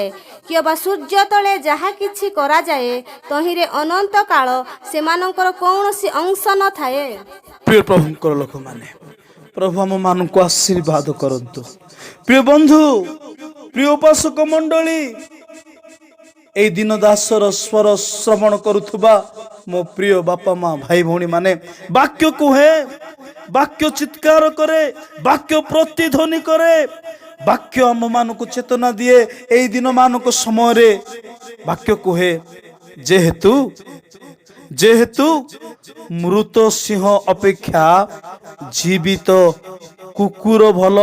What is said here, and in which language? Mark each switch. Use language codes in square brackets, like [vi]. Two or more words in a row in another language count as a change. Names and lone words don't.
[or] କିମ୍ବା ସୂର୍ଯ୍ୟ ତଳେ ଯାହା କିଛି କରାଯାଏ, ତହିଁରେ ଅନନ୍ତ କାଳ ସେମାନଙ୍କର କୌଣସି ଅଂଶ ନଥାଏ। ପ୍ରିୟ ପ୍ରଭୁଙ୍କର ଲୋକମାନେ, ପ୍ରଭୁ ଆମ ମାନଙ୍କୁ ଆଶୀର୍ବାଦ କରନ୍ତୁ। ପ୍ରିୟ ବନ୍ଧୁ, ପ୍ରିୟ ଉପାସକ ମଣ୍ଡଳୀ, ଏଇ ଦିନ ଦାସର ସ୍ୱର ଶ୍ରବଣ କରୁଥିବା ମୋ ପ୍ରିୟ ବାପା ମା ଭାଇ ଭଉଣୀ ମାନେ, ବାକ୍ୟ କୁହେ, ବାକ୍ୟ ଚିତ୍କାର କରେ, ବାକ୍ୟ ପ୍ରତିଧ୍ୱନି କରେ, ବାକ୍ୟ ଆମ ମାନଙ୍କୁ ଚେତନା ଦିଏ। এই ଦିନ ମାନଙ୍କ ସମୟରେ ବାକ୍ୟ କୁହେ, ଯେହେତୁ ମୃତ ସିଂହ ଅପେକ୍ଷା ଜୀବିତ କୁକୁର ଭଲ।